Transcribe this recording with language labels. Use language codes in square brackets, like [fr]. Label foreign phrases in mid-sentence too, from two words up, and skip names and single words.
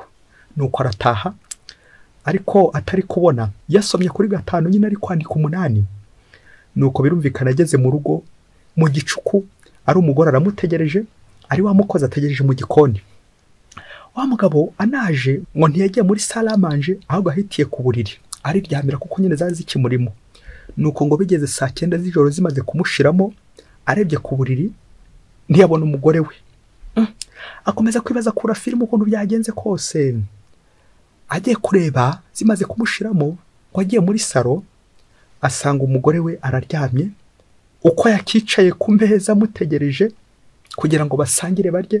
[rw] Nuko arataha, ariko atari kubona, yasomye kuri 5 nyine ari kwandika 8. Nuko birumvikana ageze mu rugo mu gicuku, ari umugore aramutegereje, ari wa mukozi ategereje mu gikoni. Wa mugabo anaje ngo ntiyagiye muri [fr] salle à manger, [rw] ahubwo ahitiye ku buriri ariryamira kuko nyine zari zikimurimo. Nuko ngo bigeze saa 9 z'ijoro zimaze kumushiramo, arebye ku buriri ntiyabona umugore we. akomeza kwibaza kura filime ukuntu byagenze kose. Agiye kureba zimaze kumushiramo ngo agiye muri salo, asanga umugore we araryamye uko yakicaye ku meza amutegereje kugira ngo basangire barye.